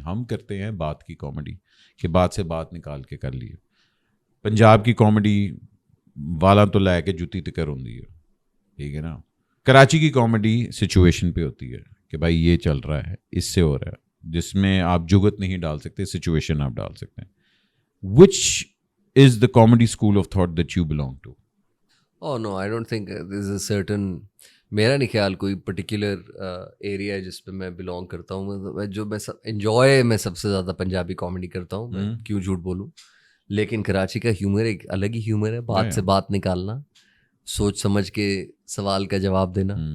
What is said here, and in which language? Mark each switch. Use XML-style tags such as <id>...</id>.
<ur>ہم کرتے ہیں بات کی کامیڈی, کہ بات سے بات نکال کے کر لیے. پنجاب کی کامیڈی والا تو لے کے جتی تکر ہوتی ہے, ٹھیک ہے نا. کراچی کی کامیڈی سچویشن پہ ہوتی ہے کہ بھائی یہ چل رہا ہے, اس سے ہو رہا ہے, جس میں آپ جگت نہیں ڈال سکتے, سچویشن آپ ڈال سکتے ہیں.</ur> <en>Which is the comedy school of thought that you belong to? Oh no, I don't think there's a certain,</en> <ur>میرا نہیں خیال کوئی پرٹیکولر ایریا ہے جس پہ میں بلانگ کرتا ہوں. جو میں انجوائے میں سب سے زیادہ پنجابی کامیڈی کرتا ہوں, میں کیوں جھوٹ بولوں. لیکن کراچی کا ہیومر ایک الگ ہی ہیومر ہے, بات سے بات نکالنا, سوچ سمجھ کے سوال کا جواب دینا.</ur>